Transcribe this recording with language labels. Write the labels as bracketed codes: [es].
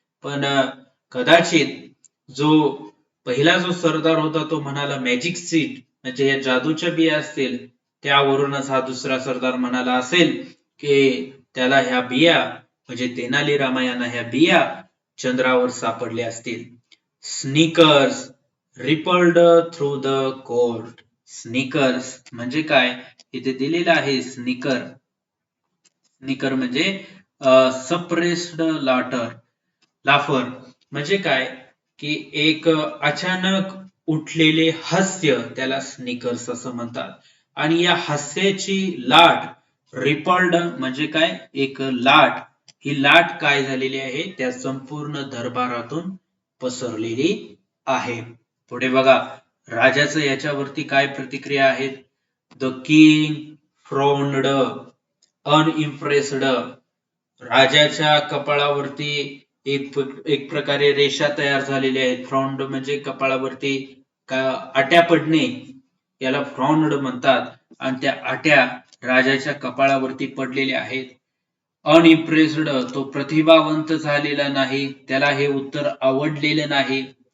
[mr] पण कदाचित जो पहिला जो सरदार होता तो म्हणाला मॅजिक सीड म्हणजे या जादूच्या बिया असतील, त्यावरूनच हा दुसरा सरदार म्हणाला असेल की त्याला ह्या बिया म्हणजे तेनालीरामा यांना ह्या बिया चंद्रावर सापडल्या असतील. [en] Sneakers rippled through the court. [mr] Sneakers म्हणजे काय, इथे दिलेलं आहे स्नीकर. स्नीकर म्हणजे सप्रेस्ड लाफर म्हणजे काय, की एक अचानक उठलेले हास्य त्याला स्नीकर्स असं म्हणतात. आणि या हास्याची लाट रिपल्ड म्हणजे काय, एक लाट, ही लाट काय झालेली आहे, त्या संपूर्ण दरबारातून पसरलेली आहे. पुढे बघा, राजाचं याच्यावरती काय प्रतिक्रिया आहेत. [en] The king frowned unimpressed. [mr] राजाच्या कपाळावरती एक प्रकारे रेषा तयार झालेल्या आहेत. फ्राउंड म्हणजे कपाळावरती आट्या पडणे, याला फ्राउंड म्हणतात. आणि त्या आट्या राजाच्या कपाळावरती पडलेल्या आहेत. अनइम्प्रेस्ड, तो प्रतिभावंत झालेला नाही, त्याला हे उत्तर आवडलेलं नाही.